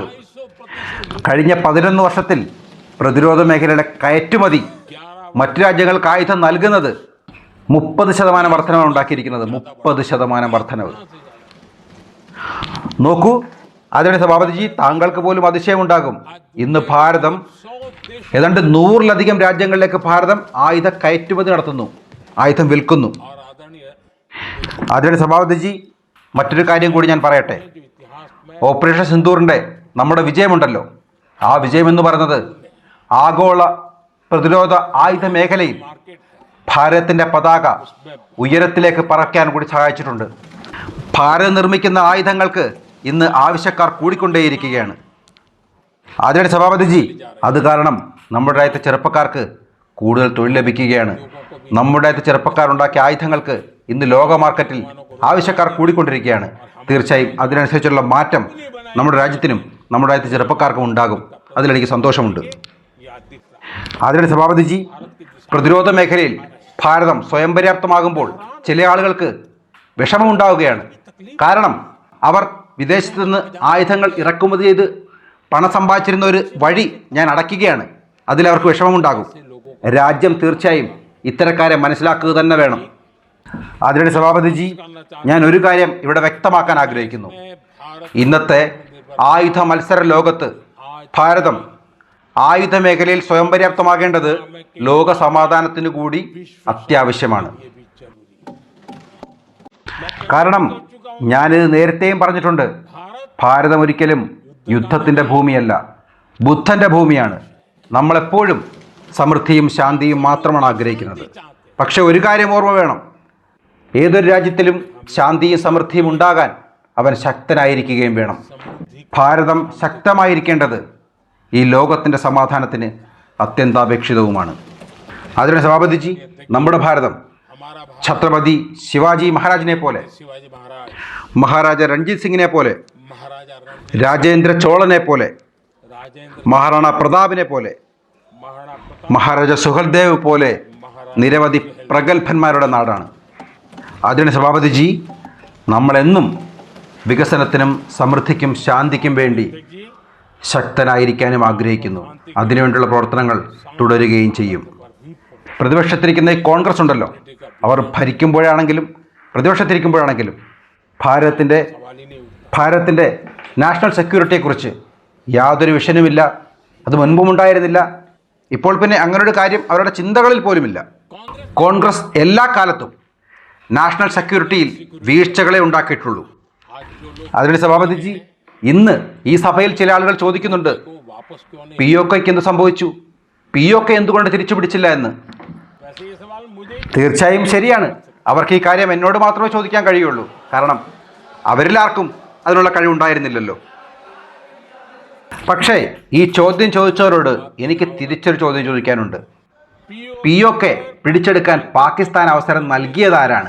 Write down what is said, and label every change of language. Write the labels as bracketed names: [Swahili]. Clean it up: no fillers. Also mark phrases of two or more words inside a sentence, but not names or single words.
[Malayalam] കഴിഞ്ഞ 11 വർഷത്തിൽ പ്രതിരോധ മേഖലയുടെ കയറ്റുമതി മറ്റു രാജ്യങ്ങൾക്ക് ആയുധം നൽകുന്നത് 30% വർധനവാണ് ഉണ്ടാക്കിയിരിക്കുന്നത്. 30% വർധനവ്. നോക്കൂ, ആദരണീയ സഭാപതിജി, താങ്കൾക്ക് പോലും അതിശയമുണ്ടാകും. ഇന്ന് ഭാരതം ഏതാണ്ട് 100-ലധികം രാജ്യങ്ങളിലേക്ക് ഭാരതം ആയുധ കയറ്റുമതി നടത്തുന്നു, ആയുധം വിൽക്കുന്നു. [Hindi] और आदरणीय [Malayalam] ആദരണീയ സഭാപതിജി, മറ്റൊരു കാര്യം കൂടി ഞാൻ പറയട്ടെ. [Hindi] इतिहास में [Malayalam] ഓപ്പറേഷൻ സിന്ദൂറിൻ്റെ നമ്മുടെ വിജയമുണ്ടല്ലോ, ആ വിജയം എന്ന് പറയുന്നത് ആഗോള പ്രതിരോധ ആയുധ മേഖലയിൽ [Hindi] मार्केट है, [Malayalam] ഭാരതത്തിൻ്റെ പതാക ഉയരത്തിലേക്ക് പറക്കാൻ കൂടി സഹായിച്ചിട്ടുണ്ട്. ഭാരതം നിർമ്മിക്കുന്ന ആയുധങ്ങൾക്ക് ഇന്ന് ആവശ്യക്കാർ കൂടിക്കൊണ്ടേയിരിക്കുകയാണ്. ആദരണീയ സഭാപതിജി, അത് കാരണം നമ്മുടെ രാജ്യത്തെ ചെറുപ്പക്കാർക്ക് കൂടുതൽ തൊഴിൽ ലഭിക്കുകയാണ്. നമ്മുടെ രാജ്യത്തെ ചെറുപ്പക്കാർ ഉണ്ടാക്കിയ ആയുധങ്ങൾക്ക് ഇന്ന് ലോക മാർക്കറ്റിൽ ആവശ്യക്കാർ കൂടിക്കൊണ്ടിരിക്കുകയാണ്. തീർച്ചയായും അതിനനുസരിച്ചുള്ള മാറ്റം നമ്മുടെ രാജ്യത്തിനും നമ്മുടെ രാജ്യത്തെ ചെറുപ്പക്കാർക്കും ഉണ്ടാകും. അതിലെനിക്ക് സന്തോഷമുണ്ട്. [Hindi] ये दिख रहा [Malayalam] ആദരണീയ സഭാപതിജി, പ്രതിരോധ മേഖലയിൽ ഭാരതം സ്വയം പര്യാപ്തമാകുമ്പോൾ ചില ആളുകൾക്ക് വിഷമമുണ്ടാവുകയാണ്. കാരണം അവർ വിദേശത്ത് നിന്ന് ആയുധങ്ങൾ ഇറക്കുമതി ചെയ്ത് പണം സമ്പാദിച്ചിരുന്ന ഒരു വഴി ഞാൻ അടയ്ക്കുകയാണ്. അതിലവർക്ക് വിഷമമുണ്ടാകും. രാജ്യം തീർച്ചയായും ഇത്തരക്കാരെ മനസ്സിലാക്കുക തന്നെ വേണം. ആദരണീയ സഭാപതിജി, ഞാൻ ഒരു കാര്യം ഇവിടെ വ്യക്തമാക്കാൻ ആഗ്രഹിക്കുന്നു. [Hindi] है। भारत [Malayalam] ഇന്നത്തെ ആയുധ മത്സര ലോകത്ത് ഭാരതം ആയുധ മേഖലയിൽ സ്വയം പര്യാപ്തമാകേണ്ടത് ലോക സമാധാനത്തിന് കൂടി അത്യാവശ്യമാണ്. [Hindi] ये भी जरूरी [Malayalam] കാരണം ഞാനിത് നേരത്തെയും പറഞ്ഞിട്ടുണ്ട്, ഭാരതം ഒരിക്കലും യുദ്ധത്തിൻ്റെ ഭൂമിയല്ല, ബുദ്ധൻ്റെ ഭൂമിയാണ്. നമ്മളെപ്പോഴും സമൃദ്ധിയും ശാന്തിയും മാത്രമാണ് ആഗ്രഹിക്കുന്നത്. പക്ഷെ ഒരു കാര്യം ഓർമ്മ വേണം, ഏതൊരു രാജ്യത്തിലും ശാന്തിയും സമൃദ്ധിയും ഉണ്ടാകാൻ അവൻ ശക്തനായിരിക്കുകയും വേണം. ഭാരതം ശക്തമായിരിക്കേണ്ടത് ഈ ലോകത്തിൻ്റെ സമാധാനത്തിന് അത്യന്താപേക്ഷിതവുമാണ്. ആദരണീയ സഭാപതിജി, നമ്മുടെ ഭാരതം [Hindi] हमारा भारत [Malayalam] ഛത്രപതി ശിവാജി മഹാരാജിനെ പോലെ, [Hindi] शिवाजी महाराज, [Malayalam] മഹാരാജ രഞ്ജിത് സിംഗിനെ പോലെ, [Hindi] महाराजा [Malayalam] രാജേന്ദ്ര ചോളനെ പോലെ, [Hindi] राजेंद्र, [Malayalam] മഹാറാണ പ്രതാപിനെ പോലെ, [Hindi] महाराणा प्रताप, [Malayalam] മഹാരാജ സുഹൽദേവ് പോലെ നിരവധി പ്രഗത്ഭന്മാരുടെ നാടാണ്. ആദരണീയ സഭാപതിജി, നമ്മളെന്നും വികസനത്തിനും സമൃദ്ധിക്കും ശാന്തിക്കും വേണ്ടി [Hindi] जी [Malayalam] ശക്തനായിരിക്കാനും ആഗ്രഹിക്കുന്നു. അതിനുവേണ്ടിയുള്ള പ്രവർത്തനങ്ങൾ തുടരുകയും ചെയ്യും. പ്രതിപക്ഷത്തിരിക്കുന്ന ഈ കോൺഗ്രസ് ഉണ്ടല്ലോ, അവർ ഭരിക്കുമ്പോഴാണെങ്കിലും പ്രതിപക്ഷത്തിരിക്കുമ്പോഴാണെങ്കിലും ഭാരതത്തിൻ്റെ [English] national security-യെക്കുറിച്ച് [Malayalam] യാതൊരു വിഷനുമില്ല. അത് മുൻപും ഉണ്ടായിരുന്നില്ല. ഇപ്പോൾ പിന്നെ അങ്ങനൊരു കാര്യം അവരുടെ ചിന്തകളിൽ പോലുമില്ല. കോൺഗ്രസ് എല്ലാ കാലത്തും [English] national security-യിൽ [Malayalam] വീഴ്ചകളെ ഉണ്ടാക്കിയിട്ടുള്ളൂ. [Hindi] आज जो लोग [Malayalam] ആദരണീയ സഭാപതിജി, ഇന്ന് ഈ സഭയിൽ ചില ആളുകൾ ചോദിക്കുന്നുണ്ട്, [Hindi] को वापस क्यों नहीं, [Malayalam] POKയ്ക്ക് എന്ത് സംഭവിച്ചു, POK എന്തുകൊണ്ട് തിരിച്ചു പിടിച്ചില്ല എന്ന്. [Hindi] वैसे ये सवाल मुझे [Malayalam] തീർച്ചയായും ശരിയാണ്. അവർക്ക് ഈ കാര്യം എന്നോട് മാത്രമേ ചോദിക്കാൻ കഴിയുള്ളൂ. കാരണം അവരിലാർക്കും അതിനുള്ള കഴിവുണ്ടായിരുന്നില്ലല്ലോ. പക്ഷേ ഈ ചോദ്യം ചോദിച്ചവരോട് എനിക്ക് തിരിച്ചൊരു ചോദ്യം ചോദിക്കാനുണ്ട്. POK പിടിച്ചെടുക്കാൻ പാകിസ്ഥാൻ അവസരം നൽകിയതാരാണ്?